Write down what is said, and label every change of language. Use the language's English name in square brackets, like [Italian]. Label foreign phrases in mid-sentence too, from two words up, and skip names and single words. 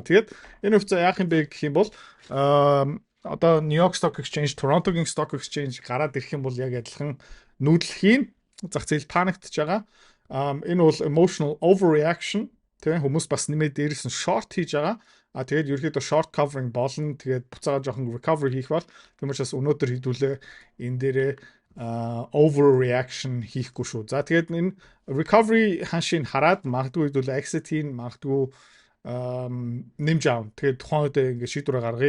[Mongolian] Тэгээд энэ хувьцаа яах юм бэ гэх юм бол одоо New York Stock Exchange, Toronto-гийн Stock Exchange гараад ирэх юм бол яг адилхан нүүдлэхийн зах зээл паниктж байгаа. Энэ бол [English] emotional overreaction [Mongolian] тий хүмүүс бас нэмээд дээрээс нь short хийж байгаа. Тэгээд ерөөхдөө short covering болно. Тэгээд буцаага жоохон recovery хийх бол тийм учраас өнөөдөр хэдүүлээ энэ дээрээ overreaction хийхгүй шүү. За тэгээд энэ recovery ханшийг хараад магадгүй хэдүүлээ exit хийн магадгүй нэмж аав. Тэгээд тухайн үед ингээд шийдвэр гаргая.